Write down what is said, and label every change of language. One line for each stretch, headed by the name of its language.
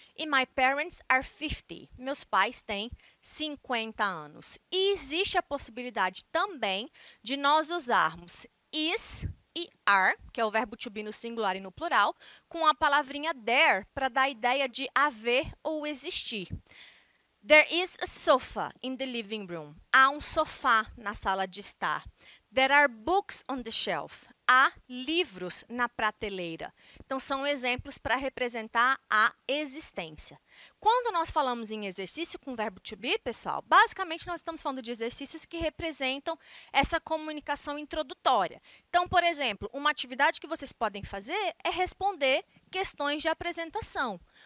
Portuguese: E
English: my parents are 50,
Portuguese: meus pais têm 50 anos. E existe a possibilidade também de nós usarmos is e are, que é o verbo to be no singular e no plural, com a palavrinha there para dar a ideia de haver ou existir.
English: There is a sofa in the living room.
Portuguese: Há um sofá na sala de estar.
English: There are books on the shelf.
Portuguese: Há livros na prateleira. Então, são exemplos para representar a existência. Quando nós falamos em exercício com o verbo to be, pessoal, basicamente nós estamos falando de exercícios que representam essa comunicação introdutória. Então, por exemplo, uma atividade que vocês podem fazer é responder questões de apresentação.